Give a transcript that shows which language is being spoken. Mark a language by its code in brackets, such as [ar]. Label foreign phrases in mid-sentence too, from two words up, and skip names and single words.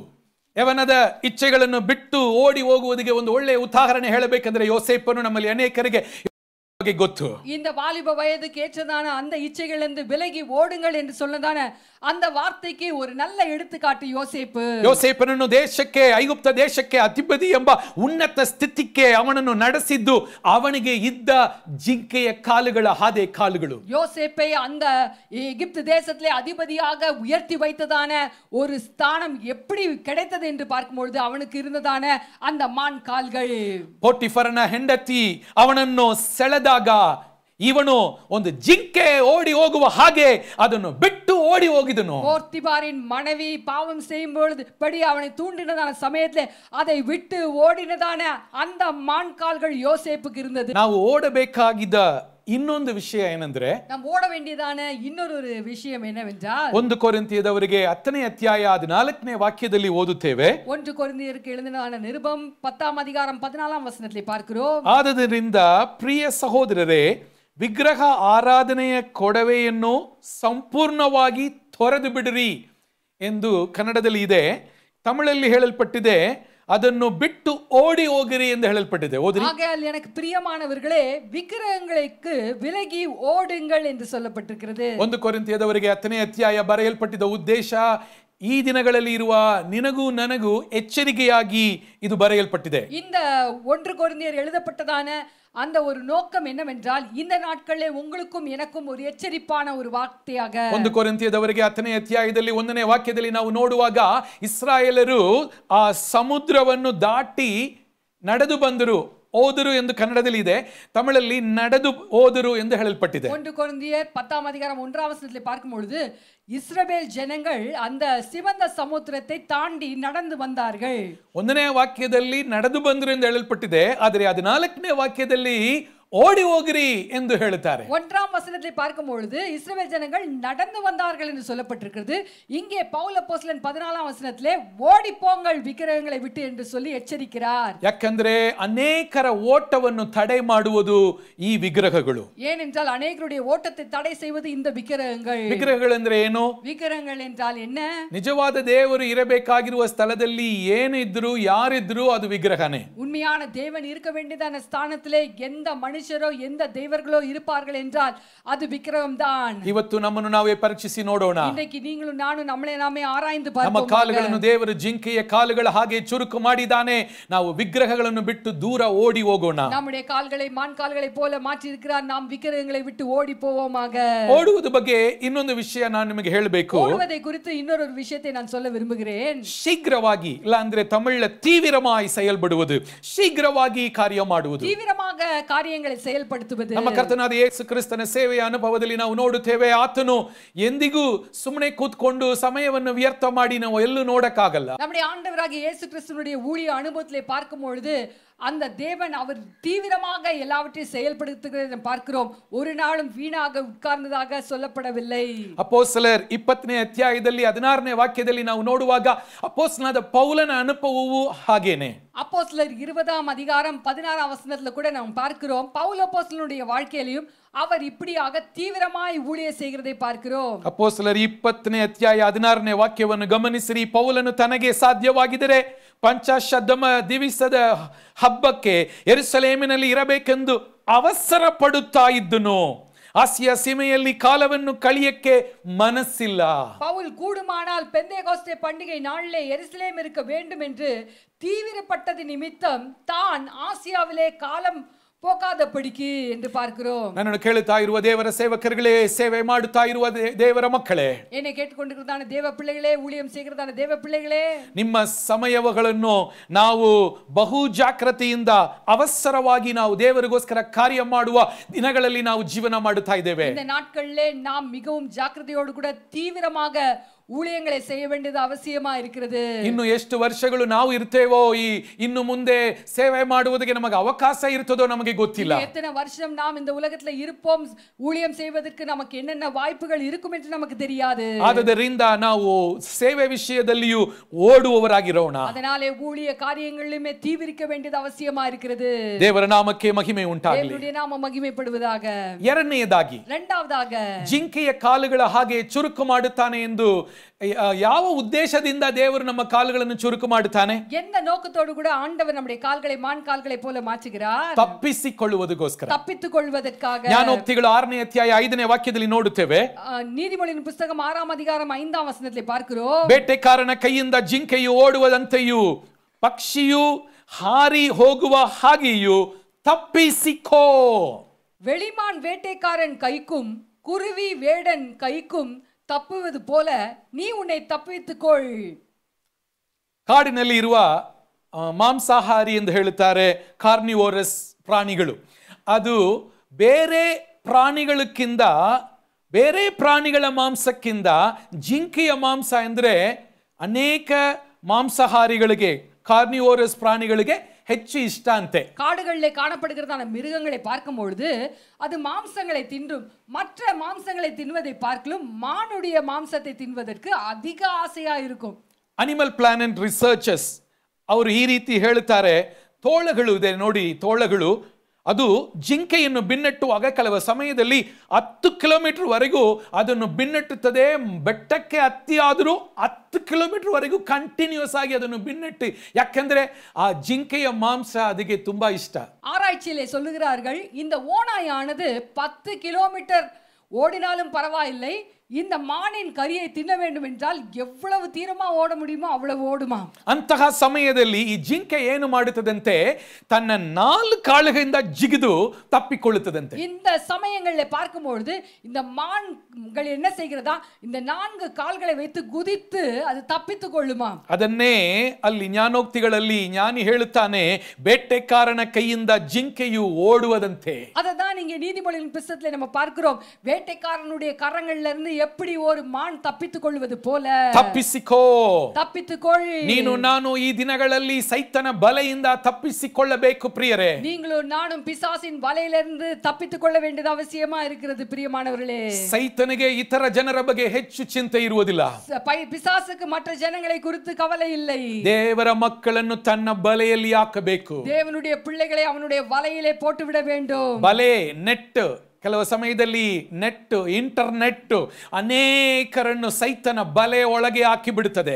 [kn] ಯವನದ ಇಚ್ಛೆಗಳನ್ನು ಬಿಟ್ಟು ಓಡಿ ಹೋಗುವುದಕ್ಕೆ ಒಂದು ಒಳ್ಳೆಯ ಉದಾಹರಣೆ ಹೇಳಬೇಕಂದ್ರೆ, ಯೋಸೇಫನು ನಮ್ಮಲ್ಲಿ ಅನೇಕರಿಗೆ ಗೊತ್ತು. [ta] இந்த வாலிப வயதுக்கு ஏற்றதான அந்த இச்சைகளிலிருந்து விலகி ஓடுங்கள் என்று சொன்னதான அந்த வார்த்தைக்கு ஒரு நல்ல எடுத்துக்காட்டு யோசேப்பு. [kn] ಯೋಸೇಫನನ್ನು ದೇಶಕ್ಕೆ, ಐಗುಪ್ತ ದೇಶಕ್ಕೆ ಅಧಿಪತಿ ಎಂಬ ಉನ್ನತ ಸ್ಥಿತಿಗೆ ಅವನನ್ನು ನಡೆಸಿದ್ದು ಅವನಿಗೆ ಇದ್ದ ಜಿಂಕೆಯ ಕಾಲುಗಳ ಹಾದೆ ಕಾಲುಗಳು. [ta] யோசேப்பை அந்த எகிப்து தேசத்திலே அதிபதியாக உயர்த்தி வைத்ததான ஒரு ஸ்தானம் எப்படி கிடைத்தது என்று பார்க்கும்பொழுது அவனுக்கு இருந்ததான அந்த மான் கால்கள். [kn] ಪೋಟಿಫರನ ಹೆಂಡತಿ ಅವನನ್ನು ಸೆಳೆದಾಗ ಇವನು ಒಂದು ಜಿಂಕೆ ಓಡಿ ಹೋಗುವ ಹಾಗೆ ಅದನ್ನು ಬಿಟ್ಟು ಓಡಿ ಹೋಗಿದನು. [ta] போர்த்திபாரின் மனைவி பாவம் செய்யும் பொழுது படி அவனை தூண்டினதான சமயத்திலே அதை விட்டு ஓடினதான அந்த மான் கால்கள் யோசேப்புக்கு இருந்தது. [kn] ನಾವು ಓಡಬೇಕಾಗಿದ್ದ ಇನ್ನೊಂದು ವಿಷಯ ಏನಂದ್ರೆ, [ta] நாம் ஓட வேண்டியதான இன்னொரு விஷயம் என்னவென்றால், [kn] 1 ಕೊರಿಂಥಿಯದವರಿಗೆ 10ನೇ ಅಧ್ಯಾಯ 14ನೇ ವಾಕ್ಯದಲ್ಲಿ ಓದುತ್ತೇವೆ. [ta] 1 ಕೊರಿಂಥಿಯருக்கு எழுதின நிருபம் 10ஆம் அதிகாரம் 14ஆம் வசனத்தை பார்க்கிறோம். [kn] ಆದದರಿಂದ ಪ್ರಿಯ ಸಹೋದರರೇ, ವಿಗ್ರಹ ಆರಾಧನೆಯ ಕೊಡವೆಯನ್ನು ಸಂಪೂರ್ಣವಾಗಿ ತೊರೆದು ಬಿಡಿರಿ ಎಂದು ಕನ್ನಡದಲ್ಲಿ ಇದೆ. ತಮಿಳಲ್ಲಿ ಹೇಳಲ್ಪಟ್ಟಿದೆ, ಅದನ್ನು ಬಿಟ್ಟು ಓಡಿ ಹೋಗಿರಿ ಎಂದು ಹೇಳಲ್ಪಟ್ಟಿದೆ. ಓದಿರಿ. [ta] ஆகையால் எனக்கு பிரியமானவர்களே, விக்கிரகங்களுக்கு விலகி ஓடுங்கள் என்று சொல்லப்பட்டிருக்கிறது. [kn] 1 ಕೊರಿಂಥಿಯದವರಿಗೆ 10ನೇ ಅಧ್ಯಾಯ ಬರೆಯಲ್ಪಟ್ಟಿದ್ದ ಉದ್ದೇಶ, ಈ ದಿನಗಳಲ್ಲಿ ಇರುವ ನಿನಗೂ ನನಗೂ ಎಚ್ಚರಿಕೆಯಾಗಿ ಇದು ಬರೆಯಲ್ಪಟ್ಟಿದೆ. [ta] இந்த 1 கொரிந்தியர் எழுதப்பட்டதான அந்த ஒரு நோக்கம் என்னவென்றால், இந்த நாட்களிலே உங்களுக்கும் எனக்கும் ஒரு எச்சரிப்பான ஒரு வார்த்தையாக. [kn] 1 ಕೊರಿಂಥಿಯದವರಿಗೆ 10ನೇ ಅಧ್ಯಾಯದಲ್ಲಿ 1ನೇ ವಾಕ್ಯದಲ್ಲಿ ನಾವು ನೋಡುವಾಗ, ಇಸ್ರಾಯೇಲರು ಆ ಸಮುದ್ರವನ್ನು ದಾಟಿ ನಡೆದು ಬಂದರು. ಓದರು ಎಂದು ಕನ್ನಡದಲ್ಲಿ ಇದೆ, ತಮಿಳಲ್ಲಿ ನಡೆದು ಓದರು ಎಂದು ಹೇಳಲ್ಪಟ್ಟಿದೆ. [ta] 1 கொரிந்தியர் 10ஆம் அதிகாரம் 1ஆம் வசனத்தில் பார்க்கும் பொழுது, இஸ்ரவேல் ஜனங்கள் அந்த சிவந்த சமுத்திரத்தை தாண்டி நடந்து வந்தார்கள். [kn] 1ನೇ ವಾಕ್ಯದಲ್ಲಿ ನಡೆದು ಬಂದರು ಎಂದು ಹೇಳಲ್ಪಟ್ಟಿದೆ, ಆದರೆ 14ನೇ ವಾಕ್ಯದಲ್ಲಿ ಓಡಿ ಹೋಗಿರಿ ಎಂದು ಹೇಳುತ್ತಾರೆ. [ta] 1ஆம் வசனத்தை பார்க்கும் பொழுது இஸ்ரவேல் ஜனங்கள் நடந்து வந்தார்கள் என்று சொல்லப்பட்டிருக்கிறது. இங்கே பவுல் அப்போஸ்தலன் 14ஆம் வசனத்திலே ஓடி போங்கள் விக்கிரகங்களை விட்டு என்று சொல்லி எச்சரிக்கிறார். [kn] ಯಾಕಂದ್ರೆ ಅನೇಕರ ಓಟವನ್ನು ತಡೆ ಮಾಡುವುದು ಈ ವಿಗ್ರಹಗಳು. [ta] ஏனென்றால் அநேகருடைய ஓட்டத்தை தடை செய்வது இந்த விக்கிரகங்கள். [kn] ವಿಗ್ರಹಗಳೆಂದ್ರೆ ಏನು? [ta] விக்கிரகங்கள் என்றால் என்ன? [kn] ನಿಜವಾದ ದೇವರು ಇರಬೇಕಾಗಿರುವ ಸ್ಥಳದಲ್ಲಿ ಏನಿದ್ರು ಯಾರಿದ್ರು ಅದು ವಿಗ್ರಹನೇ. [ta] உண்மையான தேவன் இருக்க வேண்டியதான ஸ்தானத்திலே எந்த மனுஷரோ எந்த தேவர்களோ இருப்பார்கள் என்றால் அது விக்கிரகம் தான். [kn] ಇವತ್ತು ನಮ್ಮನ್ನು ನಾವೇ ಪರೀಕ್ಷಿಸಿ ನೋಡೋಣ. [ta] இன்னைக்கு நீங்களும் நானும் நம்மளே நாமே ஆராய்ந்து [kn] ನಮ್ಮ [ta] பார்ப்போம். [kn] ಕಾಲುಗಳನ್ನು ದೇವರು ಜಿಂಕೆಯ ಕಾಲುಗಳ ಹಾಗೆ ಚುರುಕು ಮಾಡಿದ್ದಾನೆ. ನಾವು ವಿಗ್ರಹಗಳನ್ನು ಬಿಟ್ಟು ದೂರ ಓಡಿ ಹೋಗೋಣ. [ta] நம்முடைய கால்களை மான் கால்களை போல மாற்றி இருக்கிறார். நாம் விக்கிரகங்களை விட்டு ஓடி போவோமாக. [kn] ಓಡುವುದ ಬಗ್ಗೆ ಇನ್ನೊಂದು ವಿಷಯ ನಾನು ನಿಮಗೆ ಹೇಳಬೇಕು. [ta] ஓடுவதை குறித்து இன்னொரு விஷயத்தை நான் சொல்ல விரும்புகிறேன். [kn] ಶೀಘ್ರವಾಗಿ ಇಲ್ಲ ಅಂದ್ರೆ ತಮಿಳ ತೀವ್ರವಾಗಿ செயல்படுவது, ಶೀಘ್ರವಾಗಿ ಕಾರ್ಯ ಮಾಡುವುದು, [ta] தீவிரமாக காரியங்களை செயல்படுத்துவது. [kn] ನಮ್ಮ ಕರ್ತನಾದ ಯೇಸು ಕ್ರಿಸ್ತನ ಸೇವೆಯ ಅನುಭವದಲ್ಲಿ ನಾವು ನೋಡುತ್ತೇವೆ. ಆತನು ಎಂದಿಗೂ ಸುಮ್ಮನೆ ಕೂತ್ಕೊಂಡು ಸಮಯವನ್ನು ವ್ಯರ್ಥ ಮಾಡಿ ನಾವು ಎಲ್ಲೂ ನೋಡಕ್ಕಾಗಲ್ಲ. [ta] நம்முடைய ஆண்டவராகிய இயேசு கிறிஸ்துவினுடைய ஊழிய அனுபவத்திலே பார்க்கும் பொழுது அந்த தேவன் அவர் தீவிரமாக எல்லாவற்றையும் செயல்படுத்துகிறதை பார்க்கிறோம். ஒரு நாளும் வீணாக உட்கார்ந்ததாக சொல்லப்படவில்லை. [kn] ಅಪೊಸ್ತಲರ್ 20ನೇ ಅಧ್ಯಾಯದಲ್ಲಿ 16ನೇ ವಾಕ್ಯದಲ್ಲಿ ನಾವು ನೋಡುವಾಗ ಅಪೊಸ್ತಲನಾದ ಪೌಲನ ಅನುಭವವು ಹಾಗೇನೆ. [ta] அப்போஸ்தலர் 20ஆம் அதிகாரம் 16ஆம் வசனத்துல கூட நாம் பார்க்கிறோம். பவுல் அப்போஸ்தலனுடைய வாழ்க்கையிலும் அவர் இப்படியாக தீவிரமாய் ஊழியம் செய்கிறதை பார்க்கிறோம். [kn] ಅಪೊಸ್ತಲರ್ 20ನೇ ಅಧ್ಯಾಯ 16ನೇ ವಾಕ್ಯವನ್ನು ಗಮನಿಸಿರಿ. ಪೌಲನು ತನಗೆ ಸಾಧ್ಯವಾಗಿದ್ದರೆ ಪಂಚಾಶದ್ಧಮ ದಿವಸದ ಹಬ್ಬಕ್ಕೆ ಯೆರೂಸಲೇಮಿನಲ್ಲಿ ಇರಬೇಕೆಂದು ಅವಸರ ಪಡುತ್ತಾ ಇದ್ದನು. ಆಸಿಯಾ ಸೀಮೆಯಲ್ಲಿ ಕಾಲವನ್ನು ಕಳೆಯಕ್ಕೆ ಮನಸ್ಸಿಲ್ಲ. [ta] பவுல் கூடுமானால் பெந்தேகோஸ்தே பண்டிகை நாளிலே எருசலேம் இருக்க வேண்டும் என்று தீவிரப்பட்டது நிமித்தம் தான் ஆசியாவிலே காலம் போகாதபடிக்கு என்று பார்க்கிறோம். [kn] ನನ್ನನ್ನು ಕೇಳುತ್ತಾ ಇರುವ ದೇವರ ಸೇವಕರುಗಳೇ, ಸೇವೆ ಮಾಡುತ್ತಾ ಇರುವ ದೇವರ ಮಕ್ಕಳೇ, [ta] என்னை கேட்டுக்கொண்டிருக்கிறதான தேவ பிள்ளைகளே, ஊழியம் செய்கிறதான தேவ பிள்ளைகளே, [kn] ನಿಮ್ಮ ಸಮಯಗಳನ್ನು ನಾವು ಬಹು ಜಾಗೃತಿಯಿಂದ ಅವಸರವಾಗಿ ನಾವು ದೇವರಿಗೋಸ್ಕರ ಕಾರ್ಯ ಮಾಡುವ ದಿನಗಳಲ್ಲಿ ನಾವು ಜೀವನ ಮಾಡುತ್ತಾ ಇದ್ದೇವೆ. [ta] இந்த நாட்களிலே நாம் மிகவும் ஜாக்கிரதையோடு கூட தீவிரமாக ஊழியங்களை செய்ய வேண்டியது அவசியமா இருக்கிறது. [kn] ಇನ್ನು ಎಷ್ಟು ವರ್ಷಗಳು ನಾವು ಇರ್ತೇವೋ, ಇನ್ನು ಮುಂದೆ ಸೇವೆ ಮಾಡುವುದಕ್ಕೆ ನಮಗೆ ಅವಕಾಶ ಇರ್ತದೋ ನಮಗೆ ಗೊತ್ತಿಲ್ಲ. [ta] எத்தனை வருஷம் நாம் இந்த உலகத்துல இருப்போம், ஊழியம் செய்வதற்கு நமக்கு என்னென்ன வாய்ப்புகள் இருக்கும் என்று நமக்கு தெரியாது. [kn] ಆದ್ದರಿಂದ ನಾವು ಸೇವೆ ವಿಷಯದಲ್ಲಿಯೂ ಓಡುವವರಾಗಿರೋಣ. [ta] அதனாலே ஊழிய காரியங்களிலுமே தீவிரிக்க வேண்டியது அவசியமா இருக்கிறது. [kn] ದೇವರ ನಾಮಕ್ಕೆ ಮಹಿಮೆ ಉಂಟಾಗಲಿ. [ta] தேவனுடைய நாம மகிமைப்படுவதாக. [kn] ಎರಡನೆಯದಾಗಿ, [ta] இரண்டாவதாக, [kn] ಜಿಂಕೆಯ ಕಾಲುಗಳ ಹಾಗೆ ಚುರುಕು ಮಾಡುತ್ತಾನೆ ಎಂದು ಯಾವ ಉದ್ದೇಶದಿಂದ ದೇವರು ನಮ್ಮ ಕಾಲುಗಳನ್ನು ಚುರುಕು ಮಾಡುತ್ತಾನೆ? [ta] எந்த நோக்கத்தோடு கூட ஆண்டவர் நம்முடைய கால்களை மான் கால்களை போல மாற்றுகிறார்? [kn] ತಪ್ಪಿಸಿಕೊಳ್ಳುವುದಕ್ಕೋಸ್ಕರ, [ta] தப்பித்துக் கொள்வதற்காக. [kn] ಜ್ಞಾನೋಕ್ತಿಗಳು 6ನೇ ಅಧ್ಯಾಯ 5ನೇ ವಾಕ್ಯದಲ್ಲಿ ನೋಡುತ್ತೇವೆ. [ta] நீதிமொழியின் புத்தகம் 6ஆம் அதிகாரம் 5ஆம் வசனத்தை பார்க்கிறோம். [kn] ಬೇಟೆಕಾರನ ಕೈಯಿಂದ ಜಿಂಕೆಯು ಓಡುವುದಂತೆಯೂ ಪಕ್ಷಿಯು ಹಾರಿ ಹೋಗುವ ಹಾಗೆಯೂ ತಪ್ಪಿಸಿಕೋ. [ta] வெளிமான் வேட்டைக்காரன் கைக்கும் குருவி வேடன் கைக்கும் தப்புவது போல நீ உன்னை தப்பித்துக்கொள். [kn] ಕಾಡಿನಲ್ಲಿ ಇರುವ ಮಾಂಸಾಹಾರಿ ಎಂದು ಹೇಳುತ್ತಾರೆ, ಕಾರ್ನಿವೋರಸ್ ಪ್ರಾಣಿಗಳು. ಅದು ಬೇರೆ ಪ್ರಾಣಿಗಳಕ್ಕಿಂತ, ಬೇರೆ ಪ್ರಾಣಿಗಳ ಮಾಂಸಕ್ಕಿಂತ ಜಿಂಕೆಯ ಮಾಂಸ ಎಂದರೆ ಅನೇಕ ಮಾಂಸಾಹಾರಿಗಳಿಗೆ, ಕಾರ್ನಿವೋರಸ್ ಪ್ರಾಣಿಗಳಿಗೆ ಹೆಚ್ಚು ಇಷ್ಟ ಅಂತೆ. [ta] காடுகளிலே காணப்படுகிறதான மிருகங்களை பார்க்கும் பொழுது அது மாம்சங்களை தின்றும். மற்ற மாம்சங்களை தின்வதை பார்க்கலும் மானுடைய மாம்சத்தை தின்வதற்கு அதிக ஆசையா இருக்கும். [kn] ಅನಿಮಲ್ ಪ್ಲಾನೆಟ್ ರಿಸರ್ಚರ್ಸ್ ಅವರು ಈ ರೀತಿ ಹೇಳುತ್ತಾರೆ, ತೋಳಗಳು ಇದೆ ನೋಡಿ, ತೋಳಗಳು ಅದು ಜಿಂಕೆಯನ್ನು ಬಿನ್ನಟ್ಟುವಾಗ ಕೆಲವು ಸಮಯದಲ್ಲಿ 10 ಕಿಲೋಮೀಟರ್ ವರೆಗೂ ಅದನ್ನು ಬಿನ್ನಟ್ಟುತ್ತದೆ. ಬೆಟ್ಟಕ್ಕೆ ಹತ್ತಿ ಆದರೂ 10 ಕಿಲೋಮೀಟರ್ ವರೆಗೂ ಕಂಟಿನ್ಯೂಸ್ ಆಗಿ ಅದನ್ನು ಬಿನ್ನಟ್ಟಿ, ಯಾಕೆಂದ್ರೆ ಆ ಜಿಂಕೆಯ ಮಾಂಸ ಅದಕ್ಕೆ ತುಂಬಾ ಇಷ್ಟ. [ta] ஆராய்ச்சியிலே சொல்லுகிறார்கள், இந்த ஓநாயானது 10 கிலோமீட்டர் ஓடினாலும் பரவாயில்லை, இந்த மானின் கரியை தின்ன வேண்டும் என்றால் எவ்வளவு தீரமா ஓட முடியுமோ அவ்வளவு ஓடுமா. [kn] ಅಂತಹ ಸಮಯದಲ್ಲಿ ಈ ಜಿಂಕೆ ಏನು ಮಾಡುತ್ತದಂತೆ, ತನ್ನ 4 ಕಾಲುಗಳಿಂದ ಜಿಗಿದು ತಪ್ಪಿಕೊಳ್ಳುತ್ತದಂತೆ. [ta] இந்த சமயங்களில் பார்க்கும் பொழுது இந்த மான்கள் என்ன செய்கிறதா, இந்த 4 கால்களை வைத்து குதித்து அது தப்பித்துக் கொள்ளுமா. [kn] ಅದನ್ನೇ ಅಲ್ಲಿ ಜ್ಞಾನೋಕ್ತಿಗಳಲ್ಲಿ ಜ್ಞಾನಿ ಹೇಳುತ್ತಾನೆ, ಬೇಟೆಕಾರನ ಕೈಯಿಂದ ಜಿಂಕೆಯು ಓಡುವುದಂತೆ. [ta] அததான் இங்கே நீதிமொழியின் புத்தகத்திலே நம்ம பார்க்கிறோம். வேட்டைக்காரனுடைய கரங்கள்ல இருந்து எப்படி ஒரு மான் தப்பித்துக் கொள்வது போல [kn] ತಪ್ಪಿಸಿಕೋ. [ta] தப்பித்துக்கொள். [kn] ನೀನು ನಾನು ಈ ದಿನಗಳಲ್ಲಿ ಸೈತನ ಬಲೆಯಿಂದ ತಪ್ಪಿಸಿಕೊಳ್ಳಬೇಕು ಪ್ರಿಯರೇ. [ta] நீங்களும் நானும் பிசாசின் வலையிலிருந்து தப்பித்துக் கொள்ள வேண்டியது அவசியமா இருக்கிறது பிரியமானவர்களே. [kn] ಸೈತನಿಗೆ ಇತರ ಜನರ ಬಗ್ಗೆ ಹೆಚ್ಚು ಚಿಂತೆ ಇರುವುದಿಲ್ಲ. [ta] பிசாசுக்கு மற்ற ஜனங்களை குறித்து கவலை இல்லை. [kn] ದೇವರ ಮಕ್ಕಳನ್ನು ತನ್ನ ಬಲೆಯಲ್ಲಿ ಹಾಕಬೇಕು. [ta] தேவனுடைய பிள்ளைகளை அவனுடைய வலையிலே போட்டு விட வேண்டும். [kn] ಬಲೆ, ನೆಟ್, ಕೆಲವು ಸಮಯದಲ್ಲಿ ನೆಟ್, ಇಂಟರ್ನೆಟ್ ಅನೇಕರನ್ನು ಸೈತನ ಬಲೆ ಒಳಗೆ ಹಾಕಿ ಬಿಡುತ್ತದೆ.